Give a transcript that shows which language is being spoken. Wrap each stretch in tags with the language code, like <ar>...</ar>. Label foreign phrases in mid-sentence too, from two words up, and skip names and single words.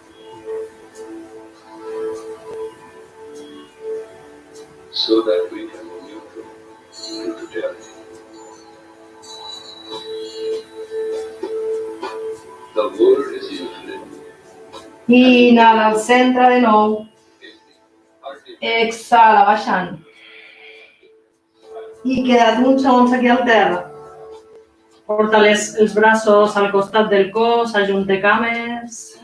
<en>So that we can be neutral in totality. The world is infinite.</en> <ca>Inhala al centre de nou. Exhala, baixant. I queda't uns segons aquí al terra. Porta els braços al costat del cos, ajunta cames.</ca>